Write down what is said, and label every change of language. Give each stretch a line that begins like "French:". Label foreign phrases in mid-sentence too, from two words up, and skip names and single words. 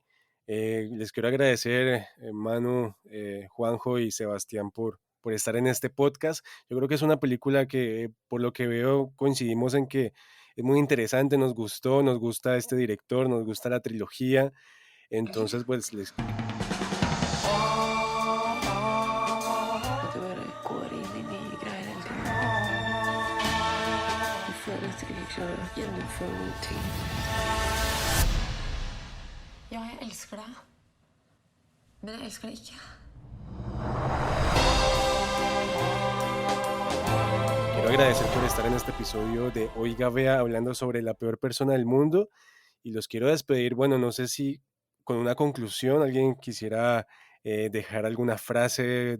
Spanish: Les quiero agradecer, Manu, Juanjo y Sebastián por estar en este podcast. Yo creo que es una película que, por lo que veo, coincidimos en que es muy interesante, nos gustó, nos gusta este director, nos gusta la trilogía. Entonces, pues les
Norwegian: At du bare går inn i nye greier hele tiden. Du føler at du ikke klarer å gjennomføre noen ting. Ja, jeg elsker deg. Men jeg elsker deg ikke.
Spanish: quiero agradecer por estar en este episodio de Oiga Vea hablando sobre la peor persona del mundo y los quiero despedir. Bueno, no sé si con una conclusión alguien quisiera dejar alguna frase.